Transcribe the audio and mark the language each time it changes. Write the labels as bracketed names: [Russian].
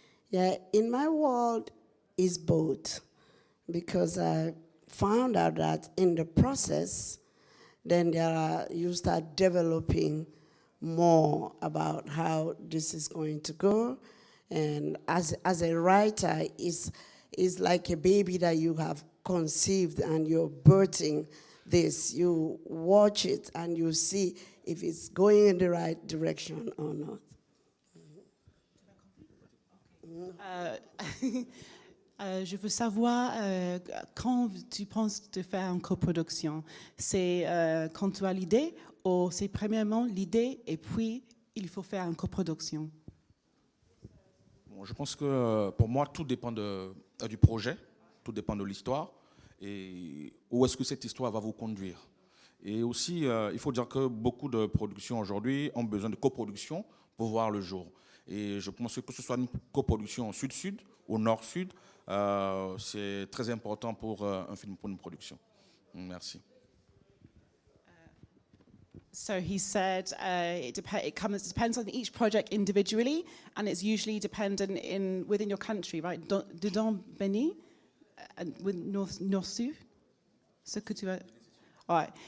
[English] Yeah, in my world, it's both, because I found out that in the process, then you start developing more about how this is going to go. And as a writer, it's like a baby that you have conceived and you're birthing this. You watch it and you see if it's going in the right direction or not. [French] Je veux savoir, quand tu penses de faire une coproduction, c'est quand tu as l'idée ou c'est premièrement l'idée et puis il faut faire une coproduction? Bon, je pense que pour moi, tout dépend du projet, tout dépend de l'histoire et où est-ce que cette histoire va vous conduire. Et aussi, il faut dire que beaucoup de productions aujourd'hui ont besoin de coproduction pour voir le jour. Et je pense que ce soit une coproduction sud-sud ou nord-sud, c'est très important pour un film, pour une production. Merci. [English] So he said it depends on each project individually, and it's usually dependent within your country, right? Dedans Béni, with North-Sud, ce que tu as. All right.